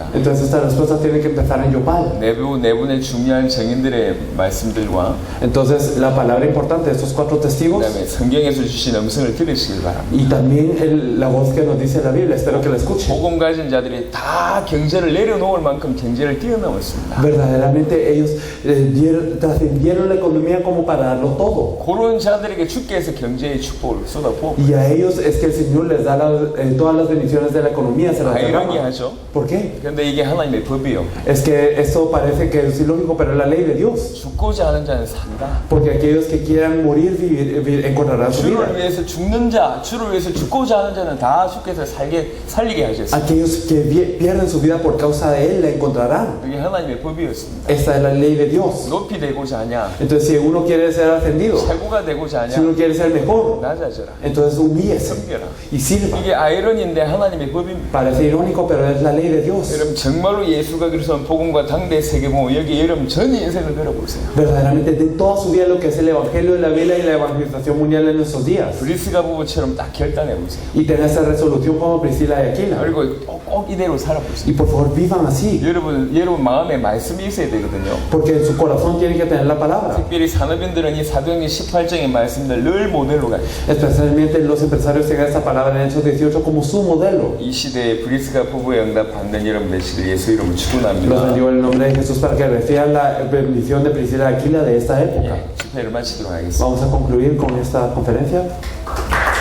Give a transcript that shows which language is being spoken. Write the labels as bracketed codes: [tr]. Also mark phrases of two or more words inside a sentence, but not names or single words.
[es] Entonces esta respuesta tiene que empezar en Yopal. [ko] 네 분의 중요한 증인들의 말씀들과 [es] Entonces la palabra importante de estos cuatro testigos [ko] 그다음에 성경에서 주신 음성을 들으시길 바랍니다. [es] y también la voz que nos dice la Biblia, espero que la escuchen. [ko] 복음 가진 자들이 다 경제를 내려놓을 만큼 경제를 뛰어넘었습니다. [es] Verdaderamente ellos trascendieron la economía como para darlo todo. [ko] 그런 자들에게 주께서 경제의 축복을 쏟아 부어. [es] Y a ellos es que el Señor les da todas las bendiciones de la economía, se las derrama. [ko] 아이러니하죠. [es] ¿Por qué? [ko] 근데 이게 하나님의 법이요. [es] Es que esto parece que es ilógico, pero es la ley de Dios. [ko] 죽고자 하는 자는 산다. [es] Porque aquellos que quieran morir, encontrarán su vida. [ko] 주를 위해서 죽는 자, 주를 위해서 죽고자 하는 자는 다 주께서 살리게 하셨습니다. [es] Aquellos que pierden su vida por causa de Él la encontrarán. [ko] 그게 하나님의 법이었습니다. [es] Esta es la ley de Dios. [ko] 높이 되고자 하냐, [es] Entonces, si uno quiere ser ascendido, [ko] 최고가 되고자 [es] si uno [ko] 하냐, [es] quiere ser mejor, [ko] 낮아져라. [es] entonces humíllese [ko] 섬겨라. [es] y sirva. [ko] 이게 아이러니인데 하나님의 법입니다. [es] Parece irónico, pero es la ley de Dios. [ko] 여러분 정말로 예수가 그리스도는 복음과 당대 세계복음 여기 여러분 전 인생을 걸어보세요. [es] Verdaderamente, den toda su vida lo que es el Evangelio de la Biblia y la evangelización mundial en nuestros días. [ko] 브리스가 부부처럼 딱 결단해 보세요. [es] Y tengan esa resolución como Priscila y Aquila. [ko] 그리고 꼭 이대로 살아보세요. [es] Y por favor, vivan así. [ko] 여러분 마음에 말씀이 있어야 되거든요. [es] Porque en su corazón tienen que tener la palabra. [ko] 특별히 산업인들은 이 사도행전 18장의 말씀들 늘 모델로 가요. [es] Especialmente los empresarios tengan esta palabra en Hechos 18 como su modelo. [ko] 이 시대에 브리스가 부부의 응답 받는 여러분 되시길 예수 이름으로 [es] Los [ko] 축원합니다. [es] bendigo en el nombre de Jesús para que reciban la bendición de Priscila y Aquila de esta época. [ko] 집회를 마치도록 하겠습니다. [es] Vamos a concluir con esta conferencia.